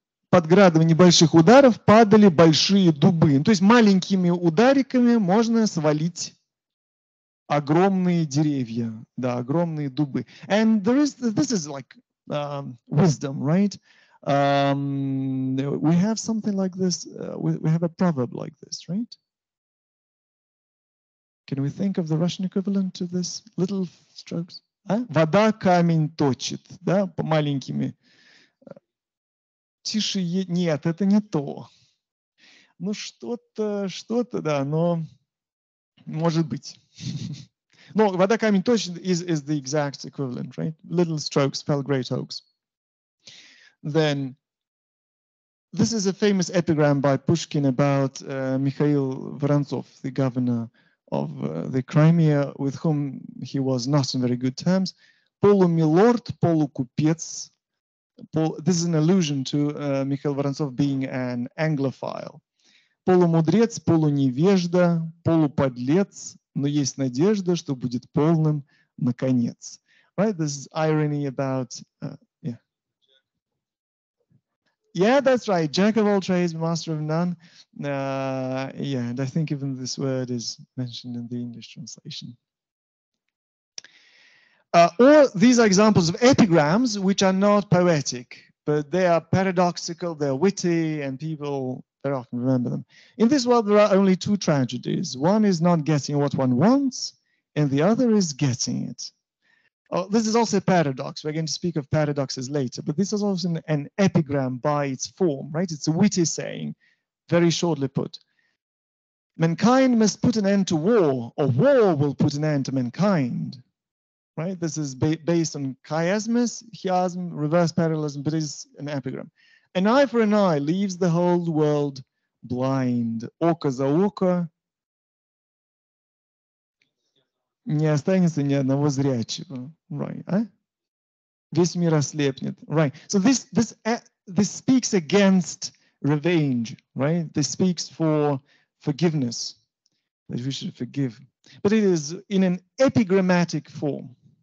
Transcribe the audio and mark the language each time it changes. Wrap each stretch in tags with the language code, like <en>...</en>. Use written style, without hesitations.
<ru>под градом небольших ударов падали большие дубы. То есть маленькими удариками можно свалить огромные деревья, да, огромные дубы.</ru> <en>And this is like wisdom, right? We have something like this. We have a proverb like this, right? Can we think of the Russian equivalent to this? Little strokes.</en> <ru>Вода камень точит, да, маленькими. Тише, нет, это не то. Ну что-то, да, но может быть.</ru> <en>No,</en> <ru>вода камень точит</ru> <en>is the exact equivalent, right? Little strokes fell great oaks. Then this is a famous epigram by Pushkin about Mikhail Vorontsov, the governor of the Crimea, with whom he was not on very good terms.</en> <ru>Полумилорд, полукупец.</ru> <en>This is an allusion to Mikhail Vorontsov being an Anglophile.</en> <ru>Полумудрец, полуневежда, полуподлец, но есть надежда, что будет полным наконец.</ru> <en>Right? This is irony about, yeah. Yeah, that's right. Jack of all trades, master of none. Yeah, and I think even this word is mentioned in the English translation. Or these are examples of epigrams which are not poetic, but they are paradoxical, they're witty, and people very often remember them. In this world, there are only two tragedies. One is not getting what one wants, and the other is getting it. Oh, this is also a paradox. We're going to speak of paradoxes later, but this is also an epigram by its form, right? It's a witty saying, very shortly put. Mankind must put an end to war, or war will put an end to mankind. Right? This is based on chiasmus, chiasm, reverse parallelism, but it is an epigram. An eye for an eye leaves the whole world blind.</en> <ru>Око за око не останется ни одного зрячего. Right? Весь мир ослепнет. Right.</ru> <en>So this speaks against revenge. Right? This speaks for forgiveness, that we should forgive. But it is in an epigrammatic form.</en>